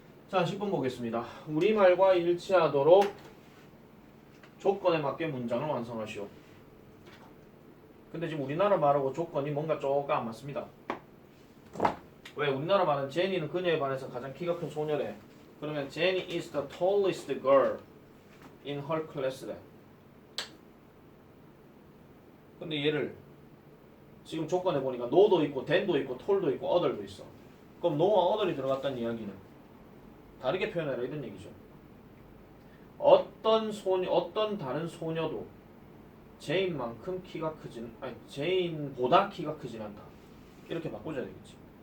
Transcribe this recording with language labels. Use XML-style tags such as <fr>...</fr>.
<ko>자, 10번 보겠습니다. 우리말과 일치하도록 조건에 맞게 문장을 완성하시오. 근데 지금 우리나라 말하고 조건이 뭔가 조금 안 맞습니다. 왜 우리나라 말은 제니는 그녀에 반해서 가장 키가 큰 소녀래.</ko> <en>그러면 Jenny is the tallest girl in her class래.</en> <ko>근데 얘를 지금 조건에 보니까 no도 있고 than도 있고 tall도 있고 other도 있어. 그럼 no와 other이 들어갔다는 이야기는 다르게 표현해라 이런 얘기죠. 어떤 다른 소녀도 제인만큼 키가 크진 아니 제인보다 키가 크진 않다. 이렇게 바꿔줘야 되겠지.</ko>